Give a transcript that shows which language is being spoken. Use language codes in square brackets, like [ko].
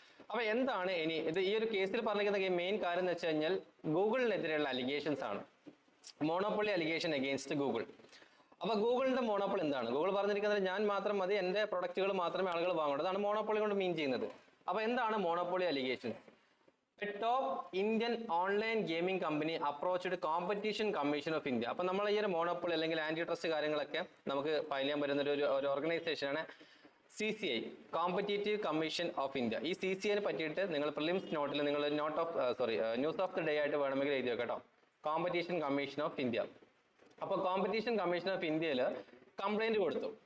[ml] അപ്പൊ എന്താണ് ഇനി ഈ ഒരു കേസിൽ പറഞ്ഞിരിക്കുന്ന മെയിൻ കാര്യം എന്ന് വെച്ച് കഴിഞ്ഞാൽ ഗൂഗിളിനെതിരെയുള്ള അലിഗേഷൻസ് ആണ്. [en] Monopoly allegation against Google. [ml] അപ്പൊ ഗൂഗിളിന്റെ മോണോപ്പൊളി എന്താണ്? ഗൂഗിൾ പറഞ്ഞിരിക്കുന്നത് ഞാൻ മാത്രം മതി, എന്റെ പ്രൊഡക്റ്റുകൾ മാത്രമേ ആളുകൾ വാങ്ങുള്ളൂ. അതാണ് മോണോപ്പൊളി കൊണ്ട് മീൻ ചെയ്യുന്നത്. അപ്പൊ എന്താണ് monopoly allegation? [en] A top Indian online gaming company approached Competition Commission of India. [ml] അപ്പൊ നമ്മൾ ഈ ഒരു മോണോപ്പൊളി അല്ലെങ്കിൽ ആന്റി ട്രസ്റ്റ് കാര്യങ്ങളൊക്കെ നമുക്ക് ഫയൽ ചെയ്യാൻ പറ്റുന്ന ഒരു ഓർഗനൈസേഷനാണ് CCI, competitive commission of India. ഈ CCIനെ പറ്റിയിട്ട് നിങ്ങൾ പ്രിലിംസ് നോട്ടിൽ നിങ്ങൾ ന്യൂസ് ഓഫ് ദി ഡേ ആയിട്ട് വേണമെങ്കിൽ എഴുതി വെക്കാം കേട്ടോ. Competition commission of India. അപ്പോൾ കോമ്പറ്റീഷൻ കമ്മീഷൻ ഓഫ് ഇന്ത്യയിൽ കംപ്ലൈന്റ് കൊടുത്തു.